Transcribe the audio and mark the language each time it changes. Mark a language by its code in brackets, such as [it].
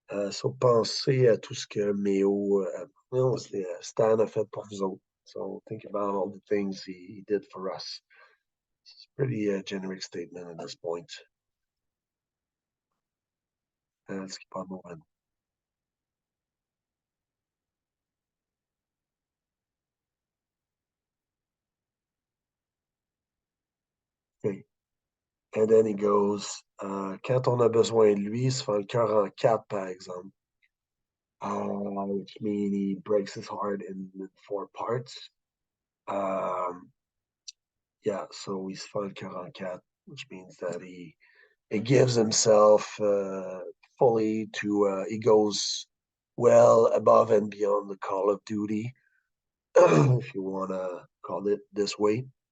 [fr] So, pensez à tout ce que Méo, non, Stan a fait pour vous autres. [en] So, think about all the things he did for us. It's a pretty generic statement at this point. Let's keep on moving. Okay. And then he goes, [fr] quand on a besoin de lui, il se fait le cœur en quatre, par exemple. [en] Which means he breaks his heart in four parts. Um, yeah, so he's [fr] se fait le cœur en quatre, [en] which means that he gives himself fully to, he goes well above and beyond the call of duty, if you want to call it this way.